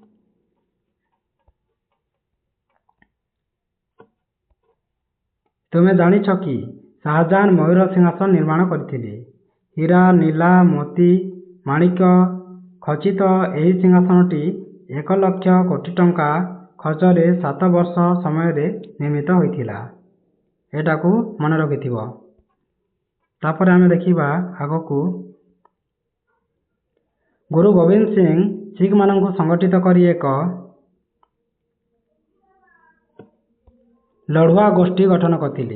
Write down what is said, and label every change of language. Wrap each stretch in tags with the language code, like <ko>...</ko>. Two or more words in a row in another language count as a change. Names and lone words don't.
<or>ତୁମେ ଜାଣିଛ କି ଶାହଜାହାଁ ମୟୂର ସିଂହାସନ ନିର୍ମାଣ କରିଥିଲେ। ହୀରା, ନୀଳା, ମୋତି, ମାଣିକ ଖଚିତ ଏହି ସିଂହାସନଟି 1,00,000 କୋଟି ଟଙ୍କା ଖର୍ଚ୍ଚରେ 7 ବର୍ଷ ସମୟରେ ନିର୍ମିତ ହୋଇଥିଲା। ଏଟାକୁ ମନେ ରଖିଥିବ। ତାପରେ ଆମେ ଦେଖିବା ଆଗକୁ ଗୁରୁ ଗୋବିନ୍ଦ ସିଂ ଶିଖମାନଙ୍କୁ ସଂଗଠିତ କରି ଏକ ଲଢ଼ୁଆ ଗୋଷ୍ଠୀ ଗଠନ କରିଥିଲେ।</or>